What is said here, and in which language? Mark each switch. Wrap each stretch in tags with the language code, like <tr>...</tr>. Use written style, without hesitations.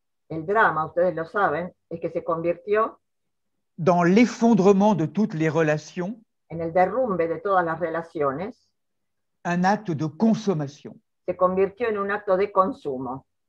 <es>El drama, ustedes lo saben, es que se convirtió</es> <fr>dans l'effondrement de toutes les relations,</fr> <es>en el derrumbe de todas las relaciones,</es> <fr>un acte de consommation,</fr> <es>se convirtió en un acto de consumo,</es>